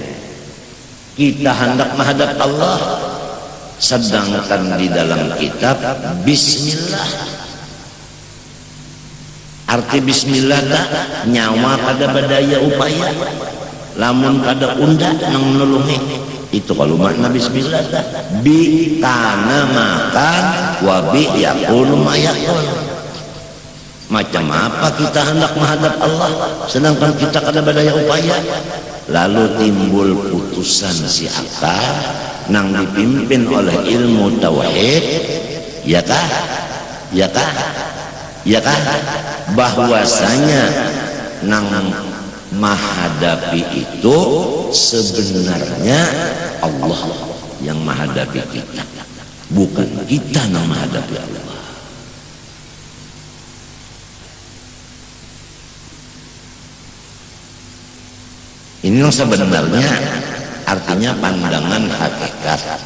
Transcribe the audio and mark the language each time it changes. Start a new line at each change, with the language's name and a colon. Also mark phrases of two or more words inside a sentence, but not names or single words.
Banjar: Kita hendak menghadap Allah, sedangkan di dalam kitab bismillah. Arti bismillah tak nyawa kada badaya upaya, lamun kada unda nang nulungi.
Arabic: Itu kalau makna bismillah tak بي كان ما كان وبي يكون ما يكون.
Banjar: Macam apa kita hendak menghadap Allah sedangkan kita kada badaya upaya? Lalu timbul putusan si akal nang dipimpin oleh ilmu tauhid, ya kah? Ya kah? Ya kah? Bahwasanya nang menghadapi itu sebenarnya Allah yang menghadapi kita, bukan kita yang menghadapi Allah. Ini yang sebenarnya artinya pandangan hakikat.